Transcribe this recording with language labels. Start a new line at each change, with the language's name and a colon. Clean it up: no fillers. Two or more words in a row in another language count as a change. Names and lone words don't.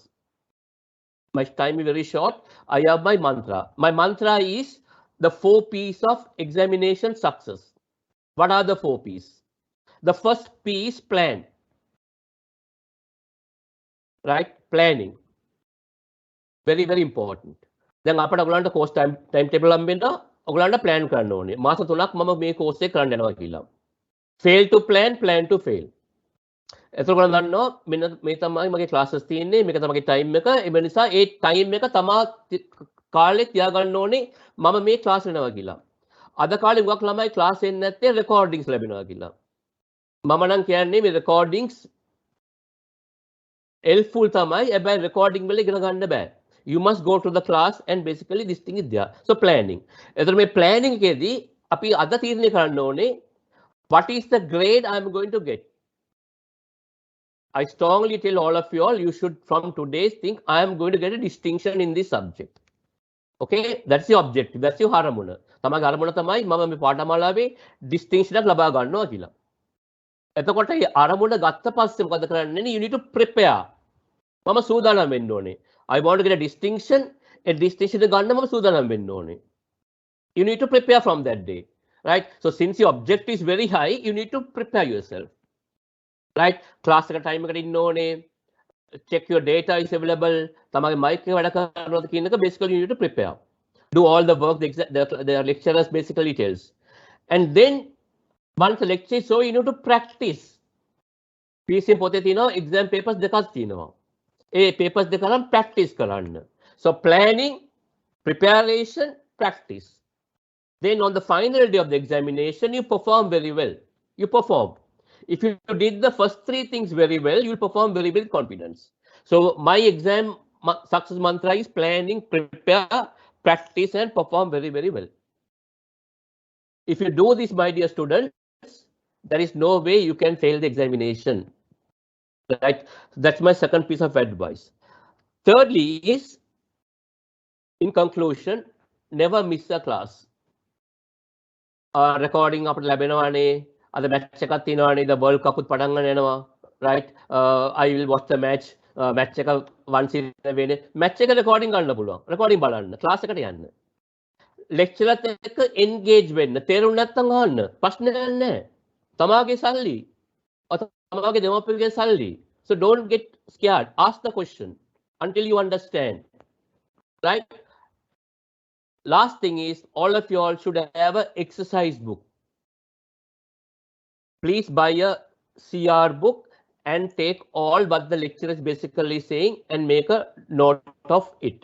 English: My time is very short. I have my mantra. My mantra is the 4 P's of examination success. What are the 4 P's? The first P is plan. Right? Planning. Very, very important. Then
Sinhala: අපට ඔයගලන්ට
English: course time table
Sinhala: හම්බෙන්න ඔයගලන්ට plan කරන්න ඕනේ. මාස 3ක් මම මේ course එක කරන්න යනවා කියලා.
English: Fail to plan to fail.
Sinhala: එතකොට ඔයගලන් දන්නවා මෙන්න මේ තමයි මගේ classes තියෙන්නේ. මේක තමයි time එක. ඒ නිසා ඒ time එක තමා කාලේ තියාගන්න ඕනේ මම මේ class වෙනවා කියලා. අද කාලේ ගොඩක් ළමයි class එන්නේ නැත්තේ recordings ලැබෙනවා කියලා. මම නම් කියන්නේ මේ recordings helpful තමයි. හැබැයි recording වල ඉගෙන ගන්න බෑ.
English: You must go to the class and basically this thing is there. So planning.
Sinhala: එතකොට මේ planning එකේදී අපි අද තීරණය කරන්න ඕනේ
English: what is the grade I am going to get. I strongly tell all of you all, you should from today think I am going to get a distinction in this subject. Okay, that's your objective. That's your
Sinhala: හරමුණ. තමගේ හරමුණ තමයි මම මේ පාඨමාලාවේ distinction එකක් ලබා ගන්නවා කියලා. එතකොට මේ අරමුණ ගත්ත පස්සේ මොකද කරන්නේ?
English: You need to prepare.
Sinhala: මම සූදානම් වෙන්න ඕනේ.
English: I want to get a distinction
Sinhala: ගන්න මම සූදානම් වෙන්න ඕනේ.
English: You need to prepare from that day. Right? So since your objective is very high, you need to prepare yourself.
Sinhala: Right? Class එක time එකට ඉන්න ඕනේ.
English: Check your data is available.
Sinhala: තමගේ mic එක වැඩ කරනවද කියන එක
English: basically you need to prepare. Do all the work the lecturers basically tells. And then once the lecture is so, you need to practice.
Sinhala: PCM පොතේ තියෙනවා
English: exam papers
Sinhala: දෙකක් තියෙනවා. ඒ papers දෙක නම් practice කරන්න.
English: So planning, preparation, practice. Then on the final day of the examination, you perform very well. You perform. If you did the first 3 things very well, you will perform very well with confidence. So my exam success mantra is planning, prepare, practice and perform very, very well. If you do this, my dear students, there is no way you can fail the examination. Right? That's my second piece of advice. Thirdly is, in conclusion, never miss a class.
Sinhala: Recording අපට ලැබෙනවානේ. අද match එකක් තියෙනවානේ. The World Cup උත් පටන් ගන්න යනවා.
English: Right? I will watch the match. Match එක once in a way.
Sinhala: Match එක recording ගන්න පුළුවන්. Recording බලන්න. Class එකට යන්න. ලෙක්චරත් එක්ක එන්ගේජ් වෙන්න. තේරුම් නැත්නම් අහන්න. ප්‍රශ්නයක් නැහැ. තමාගේ සල්ලි. තමාගේ දෙමාපියන්ගේ සල්ලි.
English: So don't get scared. Ask the question until you understand. Right? Last thing is, all of you all should have an exercise book. Please buy a CR book and take all what the lecturer is basically saying and make a note of it.